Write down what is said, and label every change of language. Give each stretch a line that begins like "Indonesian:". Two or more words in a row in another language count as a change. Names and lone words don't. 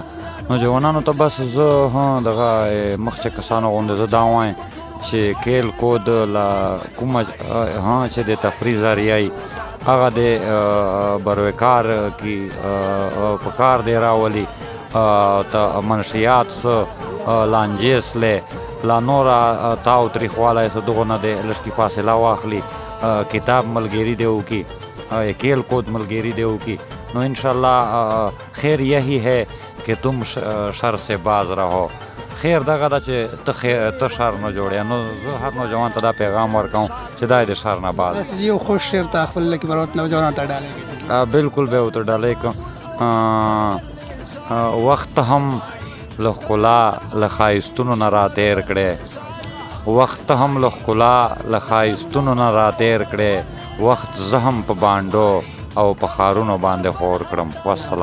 Pashto: نوجوانانو ته بس زه دغه مخکې کسانو غوندې زه دا وایم چې کیل کود له کومه چې د تفریح ذریعه هغه د بروکار کې په کار دی راولي ته منشیات لانجیس لی لا نوره تاو تریخوالی څه دغو نه دی لږ فاصله واخلي، کتاب ملګري دی وکړي، کیل کود ملګري دی وکړي.
Urdu: نو انشاءاللہ خیر یہی ہے کہ تم شر سے باز رہو.
Pashto: خیر دغه ده چې ته شر نه جوړې. نو زه هر نوجوان ته دا پیغام ورکوم چې دا د شر نه باز. داسې یو خوش شعر ته خپل لکه مرات نوجوانانو ته ډالۍ کوي. بالکل به ورته ډالۍ کوم. وخت هم له ښکلا له ښایستونو نه راتېر کړی، وخت هم له ښکلا له ښایستونو نه راتېر کړی، وخت زه هم په بانډو او په ښارونو باندې خور کړم.